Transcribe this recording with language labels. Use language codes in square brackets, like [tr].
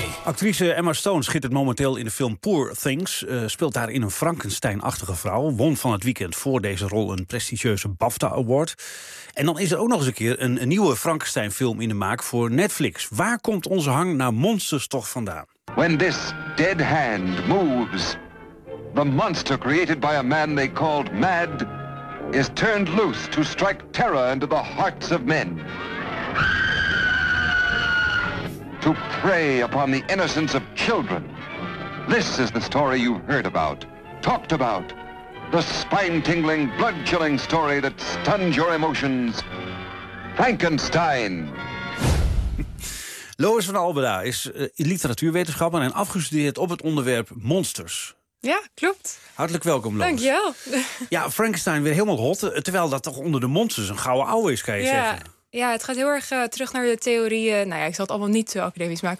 [nl] Actrice Emma Stone schittert momenteel in de film Poor Things. Speelt daarin een Frankenstein-achtige vrouw. Won van het weekend voor deze rol een prestigieuze BAFTA Award. En dan is er ook nog eens een keer een nieuwe Frankenstein-film in de maak voor Netflix. Waar komt onze hang naar monsters toch vandaan? [en] When this dead hand moves, the monster created by a man they called Mad is turned loose to strike terror into the hearts of men. To prey upon the innocence of children. This is the story you've heard about, talked about. The spine-tingling, blood-chilling story that stunned your emotions. Frankenstein. [nl] Lois van Albeda is literatuurwetenschapper en afgestudeerd op het onderwerp monsters. Ja, klopt. Hartelijk welkom, Lois. Dank je wel. Ja, Frankenstein weer helemaal hot. Terwijl dat toch onder de monsters een gouden ouwe is, kan je zeggen. Ja, het gaat heel erg terug naar de theorieën. Nou ja, ik zal het allemaal niet zo academisch maken.